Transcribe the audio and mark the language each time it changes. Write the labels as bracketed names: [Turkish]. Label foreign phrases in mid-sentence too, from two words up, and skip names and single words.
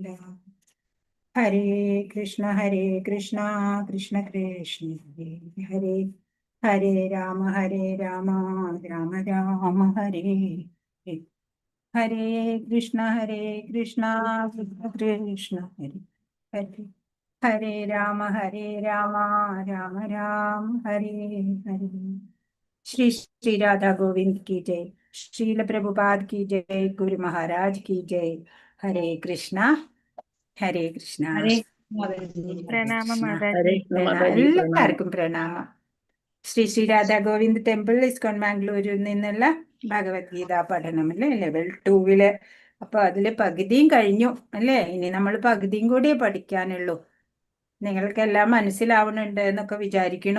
[Sanskrit] हरे कृष्ण कृष्ण कृष्ण हरे हरे हरे राम राम राम हरे हरे. हरे कृष्ण कृष्ण कृष्ण हरे हरे हरे राम राम राम हरे हरे. [Hindi] ശ്രീ ശ്രീ രാധാ ഗോവിന്ദ് की जय. श्रील प्रभुपाद की जय. गुरु महाराज की जय. हरे कृष्णा हरे कृष्णा. [Malayalam] പ്രണാമം മാതാജി. ഹരേ കൃഷ്ണ മാതാജി. പ്രണാമം. എല്ലാവർക്കും പ്രണാമം. ശ്രീ ശ്രീ രാധാ ഗോവിന്ദ് ടെമ്പിൾ ഇസ്കോൺ മാംഗ്ലൂരിൽ നിന്നുള്ള ഭഗവത്ഗീത പഠനം അല്ലേ, ലെവൽ 2 അപ്പൊ അതില് പകുതിയും കഴിഞ്ഞു അല്ലേ. ഇനി നമ്മൾ പകുതിയും കൂടിയേ പഠിക്കാനുള്ളൂ. നിങ്ങൾക്കെല്ലാം മനസ്സിലാവുന്നുണ്ട് എന്നൊക്കെ വിചാരിക്കണു.